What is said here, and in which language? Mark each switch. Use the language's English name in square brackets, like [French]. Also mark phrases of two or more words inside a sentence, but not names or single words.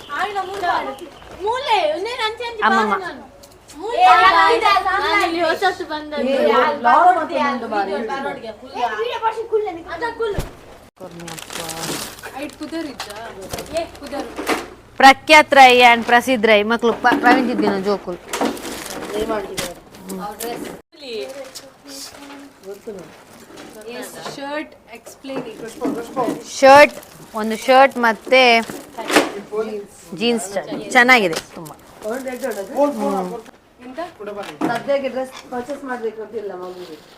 [Tulu] ಅಮ್ಮಮ್ಮ ಪ್ರಖ್ಯಾತ್ ರೈ ಅಂಡ್ ಪ್ರಸಿದ್ಧ ರೈ ಮಕ್ಕಳು ಪ್ರವೀಣ್ ಜಿದ್ದಿನ ಜೋಕುಲ್ [Kannada] ಶರ್ಟ್ ಒಂದು ಶರ್ಟ್ ಮತ್ತೆ ಜೀನ್ಸ್ ಚೆನ್ನಾಗಿದೆ ತುಂಬಾ ಸದ್ಯಕ್ಕೆ [English] dress purchase [Kannada] ಮಾಡ್ಬೇಕಂತಿಲ್ಲ ಮಗುಗೆ